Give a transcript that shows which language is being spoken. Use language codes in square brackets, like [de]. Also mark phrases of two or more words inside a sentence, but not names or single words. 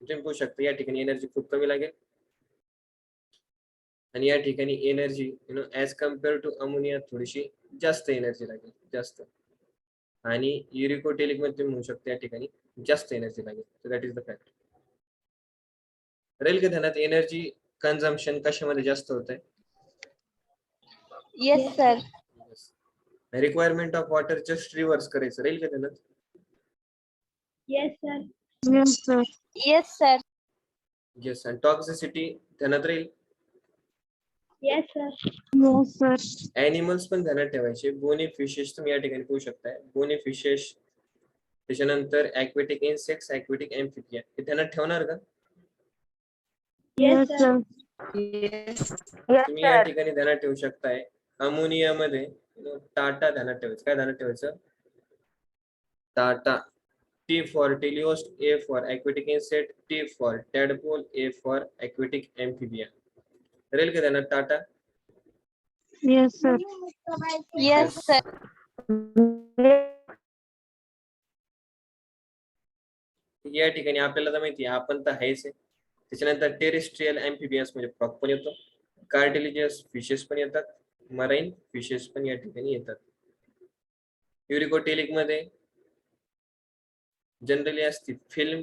[mr] तुम्ही पाहू शकता या ठिकाणी एनर्जी खूप कमी लागेल आणि या ठिकाणी [en] energy as compare to ammonia [mr] थोडीशी जास्त एनर्जी लागेल जास्त आणि युरिकोटेलिक मध्ये तुम्ही म्हणू शकता या ठिकाणी जास्त एनर्जी लागेल. [en] तर that is the fact. [mr] राहील का ध्यानात एनर्जी कन्झम्पशन कशामध्ये जास्त होत आहे? [en] Yes, sir. requirement of water just reverse [mr] करायचं राहील का ध्यानात? [en] Yes, sir. Yes, sir. Yes, sir. येस. [mr] आणि टॉक्सिसिटी ध्यानात राहील. [en] Yes, sir. Yes, sir. [mr] ऍनिमल्स पण ध्यानात ठेवायचे. [en] bony fishes [mr] तुम्ही या ठिकाणी पाहू शकताय. [en] bony fishes [mr] त्याच्यानंतर [en] aquatic insects, aquatic amphibia [mr] हे ध्यानात ठेवणार का? [en] Yes, sir. Yes. [mr] तुम्ही या ठिकाणी ध्यानात ठेवू शकताय अमोनिया मध्ये टाटा ध्यानात ठेवायचं. काय ध्यानात ठेवायचं? टाटा. [en] T for teleost, A for aquatic insect, T for tadpole, A for aquatic amphibia. [mr] राहील का ध्यानात टाटा? [en] Yes, sir. Yes, sir. [mr] या ठिकाणी आपल्याला तर माहिती आहे आपण तर आहेच आहे. त्याच्यानंतर [en] terrestrial amphibians [mr] म्हणजे फ्रॉग पण येतो, [en] cartilaginous fishes [mr] पण येतात, [en] marine fishes [mr] पण या ठिकाणी येतात. युरिकोटेलिक मध्ये जनरली असते फिल्म.